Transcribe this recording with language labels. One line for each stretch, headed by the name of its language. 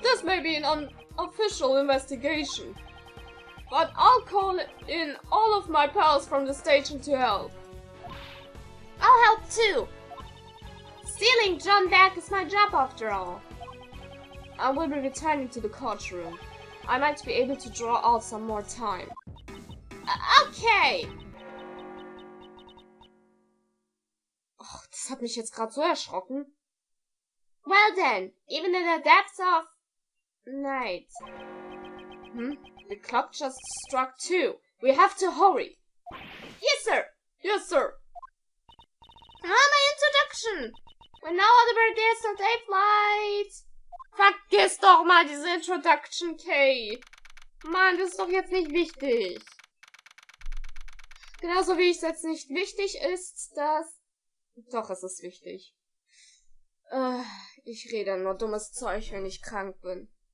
English: This may be an unofficial investigation. But I'll call in all of my pals from the station to help. I'll help too. Stealing John back is my job after all. I will be returning to the courtroom. I might be able to draw out some more time. Okay.
German: Oh, das hat mich jetzt gerade so erschrocken.
English: Well then, even in the depths of night. The clock just struck 2. We have to hurry. Yes, sir. Yes, sir. My introduction. We're now on the birthdays of day flight.
German: Vergiss doch mal diese Introduction, Kay. Mann, das ist doch jetzt nicht wichtig. Genauso wie es jetzt nicht wichtig ist, dass... Doch, es ist wichtig. Ich rede nur dummes Zeug, wenn ich krank bin.